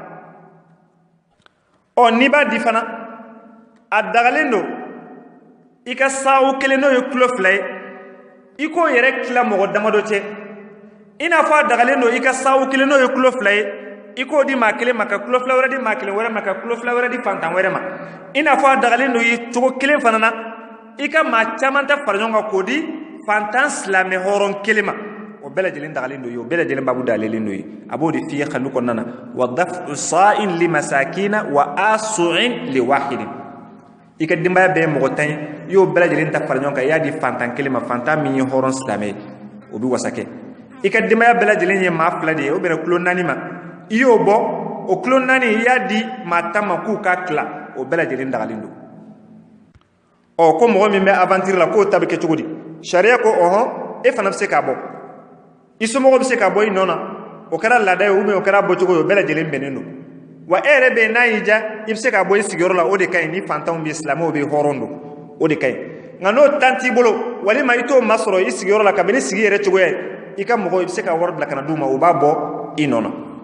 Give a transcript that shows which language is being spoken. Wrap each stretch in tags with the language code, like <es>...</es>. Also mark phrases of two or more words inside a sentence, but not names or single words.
<bm>ɔ n'i b'a di fana a dagalen don i ka sawu kelen n'o ye kulo fila ye i k'o yɛrɛ tila mɔgɔ damadɔ cɛ i n'a fɔ a dagalen don i ka sawu kelen n'o ye kulo fila ye i k'o di maa kelen ma ka kulo fila wɛrɛ di maa kelen wɛrɛ ma ka kulo fila wɛrɛ di fantan wɛrɛ ma i n'a fɔ a dagalen don i cogo kelen fana na i ka maa caman tɛ fara ɲɔgɔn kan k'o di fantan silamɛ hɔrɔn kelen ma o bɛɛ lajɛlen dagalen don ye o bɛɛ lajɛlen baabu dalen don ye a b'o de f'i ye kanu kɔnɔna na</bm> <ar>ودفع صاع لمساكين وآصع لواحد</ar> <bm>i ka denbaya bɛɛ ye mɔgɔ tan ye i y'o bɛɛ lajɛlen ta fara ɲɔgɔn kan i y'a di fantan kelen ma fantan min ye hɔrɔn silamɛ ye o bɛ wasa kɛ i ka denbaya bɛɛ lajɛlen ye maa fila de ye o bɛnna kulo naani ma i y'o bɔ o kulo naani i y'a di maa tan ma k'u k'a tila o bɛɛ lajɛlen dagalen don ɔ ko mɔgɔ min bɛ aventure la k'o ta bɛ kɛ cogo di sariya ko ɔhɔn e fana bɛ se k'a bɔ i somɔgɔw bɛ se k'a bɔ i nɔ na o kɛra laada ye o kɛra bɔcogo ye o bɛɛ lajɛlen bɛnnen don wa e yɛrɛ bɛ yen n'a y'i diya i bɛ se k'a bɔ i sigiyɔrɔ la o de ka ɲi ni fantanw bɛ silamɛw bɛ hɔrɔn don o de ka ɲi nka n'o tan t'i bolo walima i t'o masɔrɔ i sigiyɔrɔ la kabini sigi yɛrɛ cogoya ye i ka mɔgɔw i bɛ se ka wari bila ka na d'u ma o b'a bɔ i nɔ na</bm>